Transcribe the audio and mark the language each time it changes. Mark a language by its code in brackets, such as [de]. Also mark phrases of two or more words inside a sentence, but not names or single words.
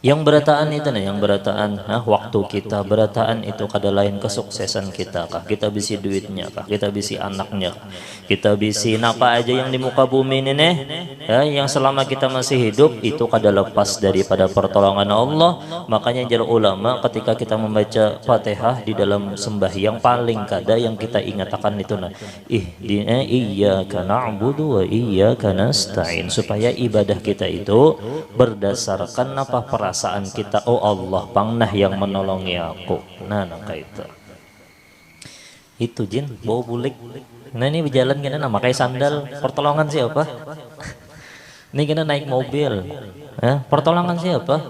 [bjn] Yang berataan itu nih, yang berataan waktu kita, berataan itu kada lain kesuksesan kita kah, kita bisi duitnya kah, kita bisi anaknya kah, kita bisi apa aja yang di muka bumi ini nih ya, yang selama kita masih hidup itu kada lepas daripada pertolongan Allah. Makanya jar ulama ketika kita membaca Fatihah di dalam sembahyang paling kada yang kita ingat akan itu nah [ar] إياك نعبد وإياك نستعين, [bjn] supaya ibadah kita itu berdasarkan apa perasaan kita, oh Allah pangnah yang menolongi aku. Nah kayak itu jin bau bulik. Nah ini berjalan gini nah pakai sandal, pertolongan siapa? Ini kita naik mobil pertolongan siapa?